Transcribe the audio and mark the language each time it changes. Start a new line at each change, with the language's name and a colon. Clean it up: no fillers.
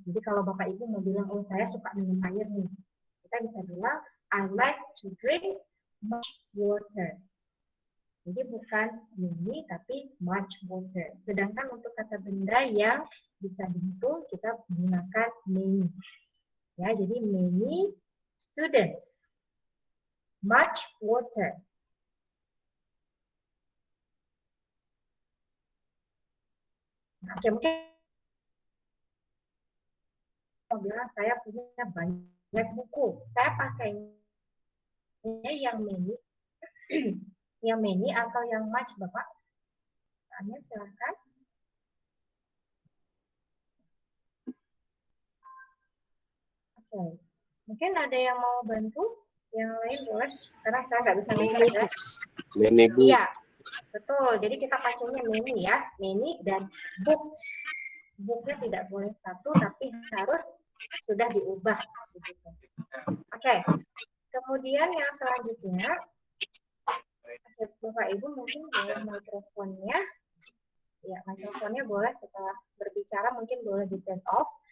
Indonesian: Jadi kalau Bapak Ibu mau bilang, oh saya suka minum air nih, kita bisa bilang
English: I like to drink much water.
Indonesian: Jadi bukan mini tapi
English: much water.
Indonesian: Sedangkan untuk kata benda yang bisa dihitung kita menggunakan many. Ya, jadi
English: many students, much water.
Indonesian: Oke, mungkin saya bilang saya punya banyak buku. Saya pakainya yang many, yang many atau yang much, Bapak? Tanya silakan. Oke, mungkin ada yang mau bantu? Yang lain boleh, karena saya nggak bisa ngecek ya.
English: Many books.
Indonesian: Iya, betul. Jadi kita pakainya many ya, many dan books. Booknya tidak boleh satu, tapi harus sudah diubah. Oke, kemudian yang selanjutnya, Bapak Ibu mungkin boleh mikrofonnya, ya mikrofonnya boleh setelah berbicara mungkin boleh di
English: turn off.